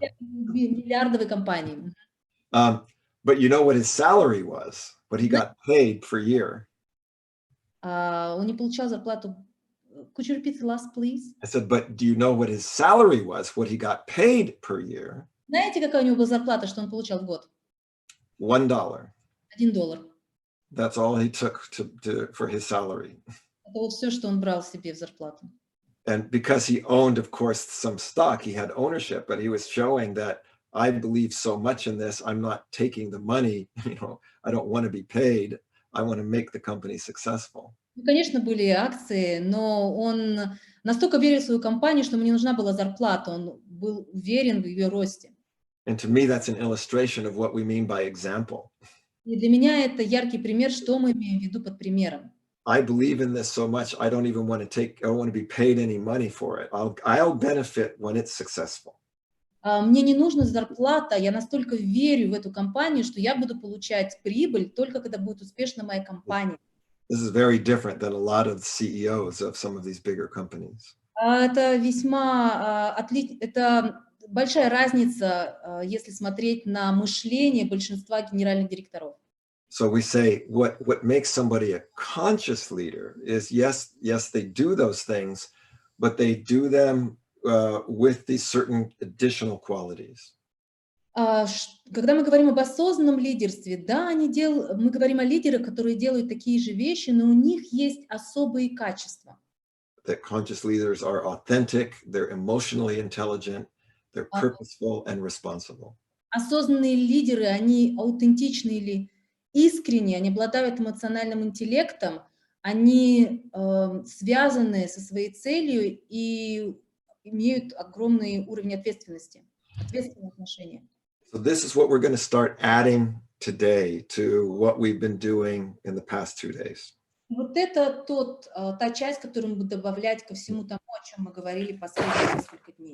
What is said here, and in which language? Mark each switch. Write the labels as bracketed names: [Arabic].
[Russian] миллиардовой компании. [English] But you know what his salary was? What he got paid per year? [Russian] Он не получал зарплату. [English] Could you repeat the last, please? I said, but do you know what his salary was? What he got paid per year? [Russian] Знаете, какая у него была зарплата, что он получал в год? [English] $1. [Russian] $1. [English] That's all he took for his salary. [Russian] Это вот все, что он брал себе в зарплату. [English] And because he owned, of course, some stock, he had ownership, but he was showing that I believe so much in this, I'm not taking the money, I don't want to be paid. I want to make the company successful. [Russian] Ну, конечно, были акции, но он настолько верил в свою компанию, что ему не нужна была зарплата. Он был уверен в ее росте. [English] And to me, that's an illustration of what we mean by example. [Russian] И для меня это яркий пример, что мы имеем в виду под примером. [English] I believe in this so much, I don't want to be paid any money for it. I'll benefit when it's successful. [Russian] Мне не нужна зарплата, я настолько верю в эту компанию, что я буду получать прибыль только когда будет успешна моя компания. [English] This is very different than a lot of CEOs of some of these bigger companies. [Russian] Это весьма это большая разница, если смотреть на мышление большинства генеральных директоров. [English] So we say what makes somebody a conscious leader is yes, they do those things, but they do them with these certain additional qualities. [Russian] Когда мы говорим об осознанном лидерстве, да, мы говорим о лидерах, которые делают такие же вещи, но у них есть особые качества. [English] That conscious leaders are authentic, they're emotionally intelligent, they're purposeful and responsible. [Russian] Осознанные лидеры, они аутентичны или искренне, они обладают эмоциональным интеллектом, они связаны со своей целью и имеют огромный уровень ответственности, ответственные отношения. [English] So this is what we're going to start adding today to what we've been doing in the past 2 days. [Russian] Вот это та часть, которую мы будем добавлять ко всему тому, о чем мы говорили последние несколько дней.